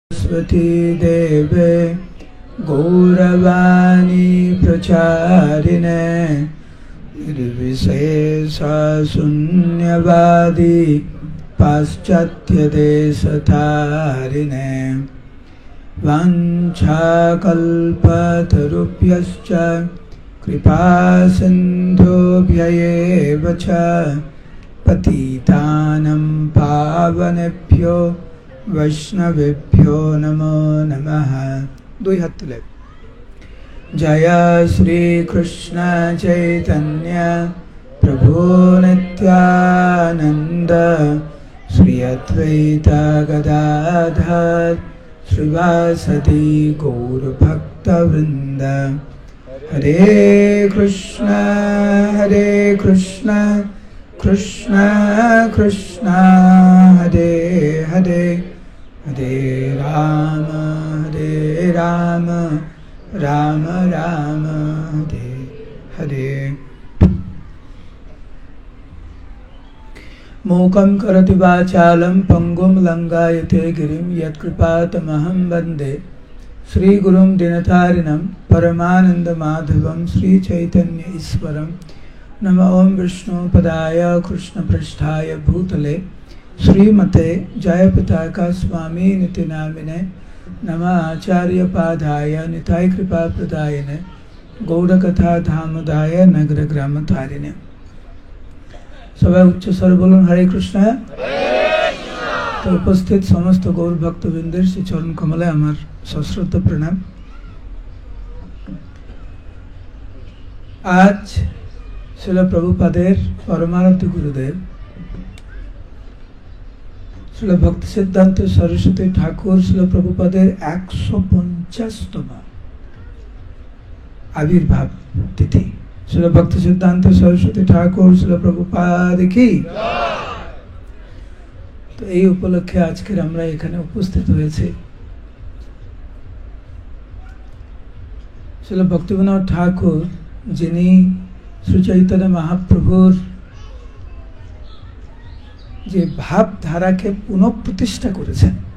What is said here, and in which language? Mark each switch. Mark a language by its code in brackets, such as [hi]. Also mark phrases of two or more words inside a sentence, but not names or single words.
[sa] सरस्वती देवे गौरवाणी प्रचारिणे निर्विशेष शून्यवादी पाश्चात्य देशतारिणे वाञ्छाकल्पतरुभ्यश्च कृपा सिन्धुभ्यैव च पतितानं पावनेभ्यो वैष्णवेभ्यो नमो नमः। [bn] দুই হাত তুলে। জয় শ্রী কৃষ্ণ চৈতন্য প্রভু নিত্যানন্দ শ্রী অদ্বৈত গদাধর শ্রীবাসদি গৌর ভক্ত বৃন্দ। [sa] हरे कृष्ण कृष्ण कृष्ण हरे हरे, हरे राम राम राम हरे हरे। मूकं करोति वाचालं पंगुं लंघयते गिरिं यत्कृपातमहं वन्दे श्रीगुरुं दीनतारिणं परमानन्दमाधवं श्रीचैतन्य ईश्वरं। नमः ओं विष्णुपदाय कृष्णपृष्ठाय भूतले श्रीमते जयपताका स्वामी निति नामिने नमः आचार्यपादाय निताय कृपाप्रदायिने गौड़कथा धामदाय नगर ग्राम तारिणे। [bn] সবাই উচ্চ স্বর বলুন [sa] हरे कृष्ण। [bn] তো উপস্থিত সমস্ত গৌর ভক্তবৃন্দের শ্রী চরণ কমলে আমার সশ্রদ্ধ প্রণাম। আজ শ্রীল প্রভুপাদের পরমানন্দ গুরুদেব শ্রীল ভক্তি সিদ্ধান্ত সরস্বতী ঠাকুর শ্রীল প্রভুপাদের 150তম আবির্ভাব তিথি। শ্রীল ভক্তি সিদ্ধান্ত সরস্বতী ঠাকুর শ্রীল প্রভুপাদ কী। तो এই উপলক্ষে আজকের আমরা এখানে উপস্থিত হয়েছি। শ্রীল ভক্তিবিনোদ ঠাকুর যিনি শ্রী চৈতন্য মহাপ্রভুর যে ভাবধারাকে পুনঃপ্রতিষ্ঠা করেছেন,